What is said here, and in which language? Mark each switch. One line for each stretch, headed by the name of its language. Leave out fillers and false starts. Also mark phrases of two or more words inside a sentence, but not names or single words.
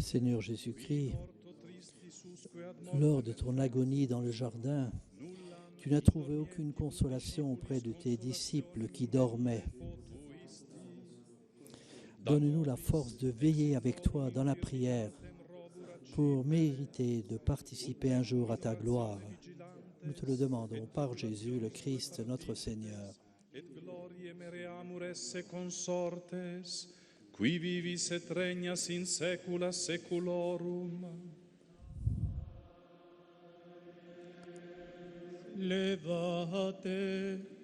French: Seigneur Jésus-Christ, Lors de ton agonie dans le jardin, tu n'as trouvé aucune consolation auprès de tes disciples qui dormaient. Donne-nous la force de veiller avec toi dans la prière pour mériter de participer un jour à ta gloire. Nous te le demandons par Jésus, le Christ, notre Seigneur.
Latin: Et gloriae mereamur esse consortes, qui vivis et regnas in saecula saeculorum. Levate.